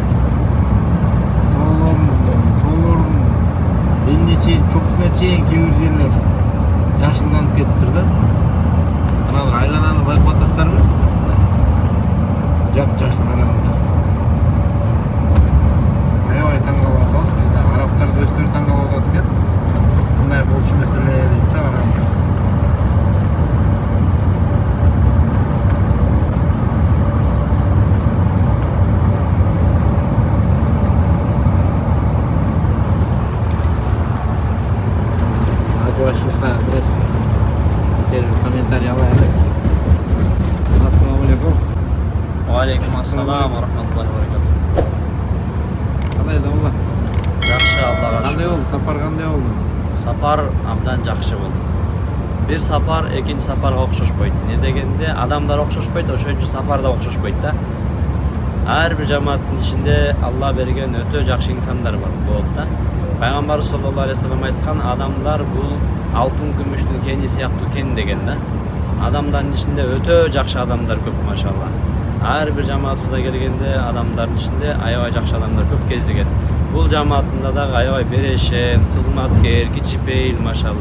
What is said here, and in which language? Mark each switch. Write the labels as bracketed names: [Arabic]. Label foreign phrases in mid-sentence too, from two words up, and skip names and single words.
[Kyrgyz] Тоолордун белине чейин, чокусуна чейин кээ бир жерлер жашынданып кетиптир да. Мына айлананы байкап атасыздарбы? Жапжашын караңдар. Аябай таң калып атабыз. Биз да арабтар да өздөрү таң калып атат экен. Мындай болчу маселе дейт да караңдар. Ajuvashimizga biraz комментарий алайык. [Arabic] السلام عليكم. وعليكم السلام ورحمة الله وبركاته. [Kyrgyz] Кандай да? Жакшы, Аллага шүкүр. Кандай болду? Сапар кандай болду? Сапар абдан жакшы болду. Бир сапар экинчи сапарга окшошпойт. Не дегенде адамдар окшошпойт, ошон үчүн сапар да окшошпойт да. Ар бир жамааттын ичинде Алла берген өтө жакшы инсандар бар болот да. Пайгамбар [Arabic] صلى الله عليه وسلم [Kyrgyz] айткан, адамдар бул алтын күмүштүн кени сыяктуу кен деген да. Адамдардын ичинде өтө жакшы адамдар көп, машалла. Ар бир жамаатыбызда келгенде адамдардын ичинде аябай жакшы адамдар көп кездеген. Бул жамаатында дагы аябай берешен, кызматкер, кичипейил, машалла.